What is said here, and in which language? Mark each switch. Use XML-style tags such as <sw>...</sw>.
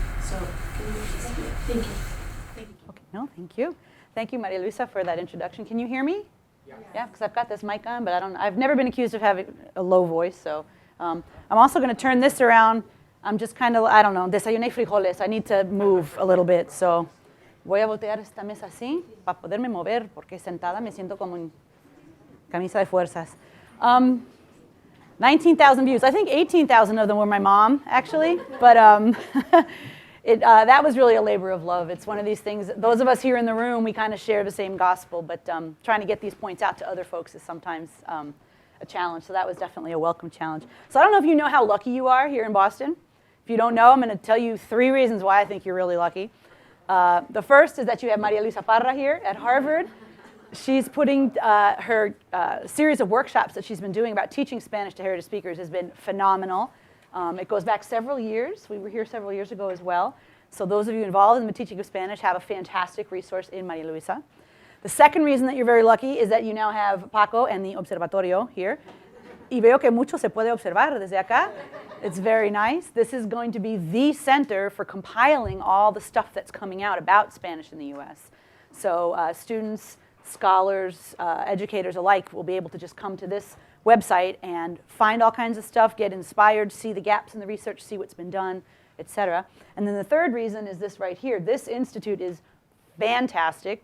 <en>So can you please do it? Thank you. Thank you. Okay, no, thank you. Thank you, Maria Luisa, for that introduction. Can you hear me? Yeah, because I've got this mic on, but I've never been accused of having a low voice. So I'm also going to turn this around. I'm just kind of,</en> <es>desayuné frijoles.</es> <en>I need to move a little bit. So</en> <es>voy a voltear esta mesa así para poderme mover, porque sentada me siento como en camisa de fuerzas.</es> <en>19,000 views. I think 18,000 of them were my mom, actually. But that was really a labor of love. It's one of these things, those of us here in the room, we kind of share the same gospel, but trying to get these points out to other folks is sometimes a challenge. So that was definitely a welcome challenge. So I don't know if you know how lucky you are here in Boston. If you don't know, I'm going to tell you 3 reasons why I think you're really lucky. The first is that you have Maria Luisa Parra here at Harvard. She's putting her series of workshops that she's been doing about teaching Spanish to heritage speakers has been phenomenal. It goes back several years. We were here several years ago as well. So those of you involved in the teaching of Spanish have a fantastic resource in Maria Luisa. The second reason that you're very lucky is that you now have Paco and the Observatorio here.</en> <es>Y veo que mucho se puede observar desde acá.</es> <en>It's very nice. This is going to be the center for compiling all the stuff that's coming out about Spanish in the US. So students, scholars, educators alike will be able to just come to this website and find all kinds of stuff, get inspired, see the gaps in the research, see what's been done, etc. And then the third reason is this right here. This institute is fantastic.</en>